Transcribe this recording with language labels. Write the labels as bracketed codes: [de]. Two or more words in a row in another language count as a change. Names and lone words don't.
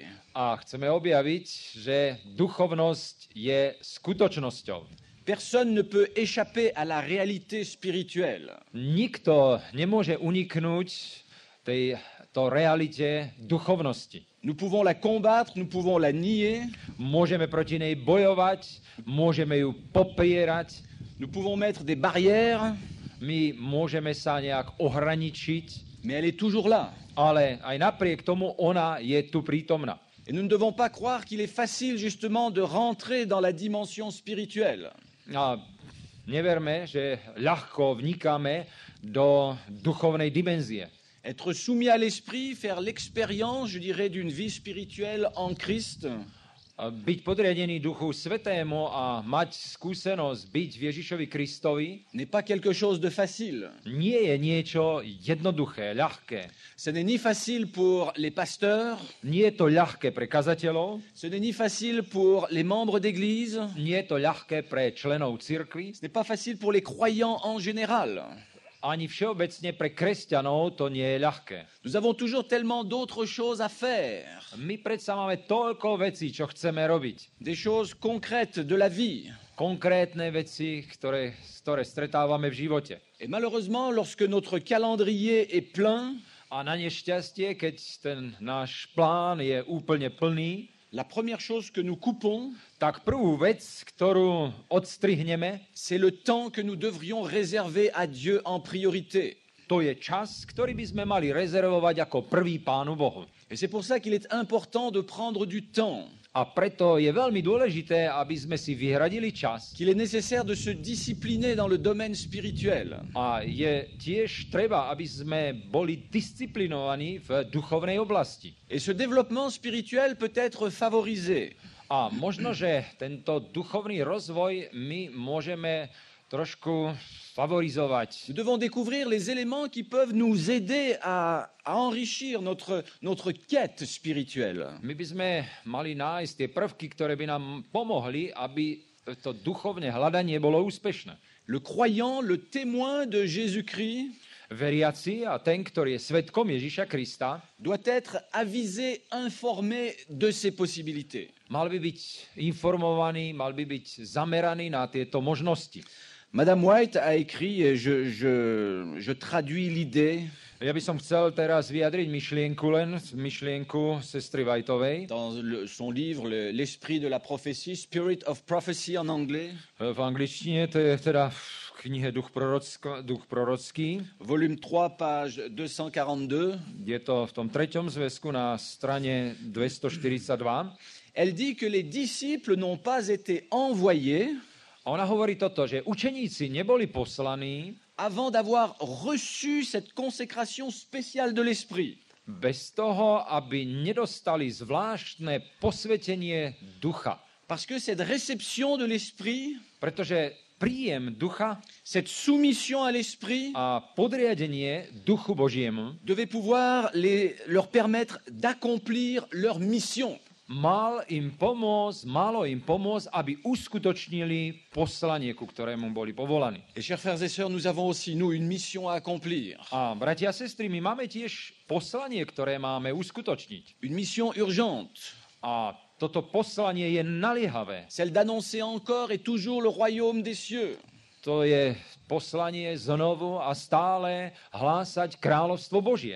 [sk] A chceme objaviť, že duchovnosť je skutočnosťou. [fr] Personne ne peut échapper à la réalité spirituelle. [sk] Nikto nemôže uniknúť tejto realite duchovnosti. [fr] Nous pouvons la combattre, nous pouvons la nier. [sk] Môžeme proti nej bojovať, môžeme ju popierať. [fr] Nous pouvons mettre des barrières. [sk] My môžeme sa nejak ohraničiť. [fr] Mais elle est toujours là. [sk] Ale aj napriek tomu ona je tu prítomná. [fr] Et nous ne devons pas croire qu'il est facile justement de rentrer dans la dimension spirituelle. [sk] A neverme, že ľahko vnikáme do duchovnej dimenzie. [fr] Être soumis à l'esprit, faire l'expérience, je dirais, d'une vie spirituelle en Christ. [sk] Byť podriadený Duchu Svätému a mať skúsenosť byť v Ježišovi Kristovi [fr] n'est pas quelque chose de facile. [sk] Nie je niečo jednoduché, ľahké. [fr] Ce n'est ni facile pour les pasteurs. [sk] Nie je to ľahké pre kazateľov. [fr] Ce n'est ni facile pour les membres d'église. [sk] Nie je to ľahké pre členov cirkvi. [fr] Ce n'est pas facile pour les croyants en général. [sk] Ani všeobecne pre kresťanov to nie je ľahké. [fr] Nous avons toujours tellement d'autres choses à faire. [sk] My predsa máme toľko vecí, čo chceme robiť. [fr] Des choses concrètes de la vie. [sk] Konkrétne veci, ktoré stretávame v živote. [fr] Et malheureusement, lorsque notre calendrier est plein, [sk] a na nešťastie, keď ten náš plán je úplne plný, [fr] la première chose que nous coupons, [sk] tak prvú vec, ktorú odstrihneme, [fr] c'est le temps que nous devrions réserver à Dieu en priorité. [sk] To je čas, ktorý by sme mali rezervovať ako prvý Pánu Bohu. [fr] Et c'est pour ça qu'il est important de prendre du temps. [sk] A preto je veľmi dôležité, aby sme si vyhradili čas. [fr] Qu'il est nécessaire de se discipliner dans le domaine spirituel. [sk] A je tiež treba, aby sme boli disciplinovaní v duchovnej oblasti. [fr] Et ce développement spirituel peut être favorisé. [sk] A možno, že tento duchovný rozvoj my môžeme trošku favorizovať. [fr] Nous devons découvrir les éléments qui peuvent nous aider à enrichir notre quête spirituelle. [sk] My by sme mali nájsť tie prvky, ktoré by nám pomohli, aby to duchovné hľadanie bolo úspešné. [fr] Le croyant, le témoin de Jésus-Christ, [sk] Veriaci a ten, ktorý je svedkom Ježiša Krista, [fr] doit être avisé, informé de ses possibilités. [sk] mal by byť informovaný, mal by byť zameraný na tieto možnosti. [fr] Madame White a écrit, et je traduis l'idée [sk] Ja by som chcel teraz vyjadriť myšlienku sestry Whiteovej. [fr] dans son livre L'Esprit de la prophétie, Spirit of Prophecy en anglais, [sk] V angličtine to je teda v knihe Duch prorocký. [fr] volume 3, page 242. [sk] Je to v tom 3. zväzku na strane 242. [fr] Elle dit que les disciples n'ont pas été envoyés [sk] A ona hovorí toto, že učeníci neboli poslaní [fr] avant d'avoir reçu cette consécration spéciale de l'Esprit. [sk] bez toho, aby nedostali zvláštne posvetenie ducha. [fr] Parce que cette réception de l'Esprit, [sk] Pretože príjem ducha [fr] cette soumission à l'Esprit [sk] a podriadenie duchu Božiemu [fr] devait pouvoir leur permettre d'accomplir leur mission. [sk] malo im pomôcť, aby uskutočnili poslanie, ku ktorému boli povolaní. [fr] Et chers frères et sœurs, nous avons aussi, nous, une mission à accomplir. [sk] A bratia a sestry, my máme tiež poslanie, ktoré máme uskutočniť. [fr] Une mission urgente, [sk] A toto poslanie je naliehavé. [fr] celle d'annoncer encore et toujours le royaume des cieux. [sk] To je poslanie znovu a stále hlásať kráľovstvo Božie.